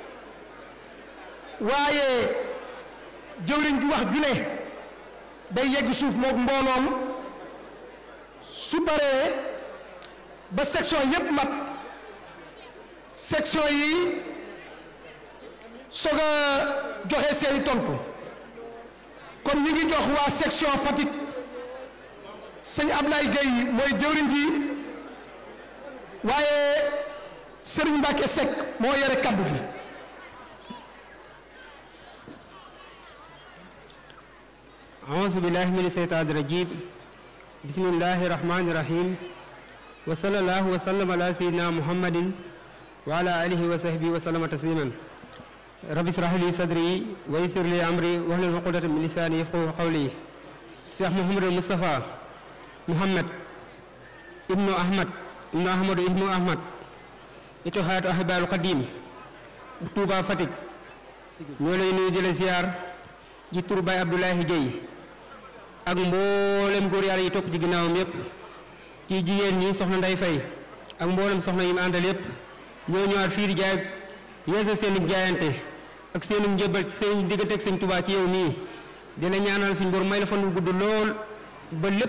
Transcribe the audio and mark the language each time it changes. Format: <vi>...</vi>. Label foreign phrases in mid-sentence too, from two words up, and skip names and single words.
<wo>waaye jëwriñ ju wax ju ne day yegg suuf mook mbooloom su baree ba section yépp mat section yi soog a joxe seeni tontu kon ñi ngi jox waa section Fatick sëñ Ablaye Gueye mooy jëwriñ ji waaye Serigne Mbacké Seck moo yore kaddu gi</wo> <ar>أعوذ بالله من الشيطان الرجيم بسم الله الرحمن الرحيم وصلى الله وسلم على سيدنا محمد وعلى آله وصحبه وسلم تسليما رب اشرح لي صدري ويسر لي أمري واحلل عقدة من لساني يفقهوا قولي شيخ محمد المصطفى محمد ابن أحمد ابن أحمد اتحاد أحباء القديم Touba Fatick ñoo</ar> <wo>lay nuyu di la ziar ji tur Baye Abdoulaye Gueye ak mboolem góor yàlla yi topp ci ginnaawam yépp ci jigéen ñi soxna Nday Fay ak mboolem soxna yi mu àndal yépp ñoo ñëwaat fii di jaay yeesal seen jaayante ak seen njëbal seen diggante ak sëñ Touba ci yow nii dina ñaanal suñ borom may la fan wu gudd lool ba lépp</wo>